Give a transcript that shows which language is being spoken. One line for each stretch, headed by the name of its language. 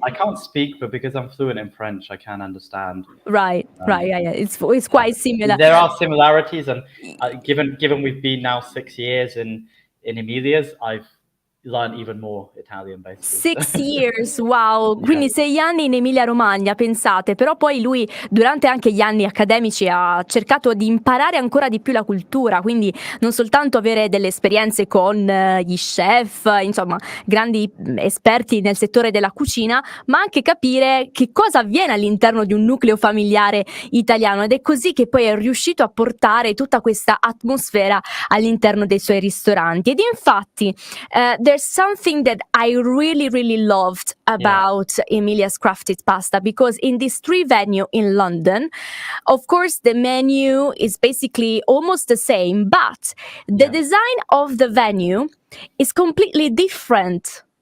English: I can't speak, but because I'm fluent in French, I can understand. Right, Um, yeah. It's quite similar. there are similarities, and given we've been now 6 years in Emilia's, I've learned even more Italian, basically. 6 years, wow! Yeah.
Italian: Quindi 6 anni in Emilia-Romagna, pensate. Però poi lui, durante anche gli anni accademici, ha cercato di imparare ancora di più la cultura, quindi non soltanto avere delle esperienze con gli chef, insomma, grandi esperti nel settore della cucina, ma anche capire che cosa avviene all'interno di un nucleo familiare italiano, ed è così che poi è riuscito a portare tutta questa atmosfera all'interno dei suoi ristoranti. Ed infatti
English: there's something that I really loved about Emilia's Crafted Pasta, because in this 3 venue in London, of course the menu is basically almost the same, but the design of the venue is completely different.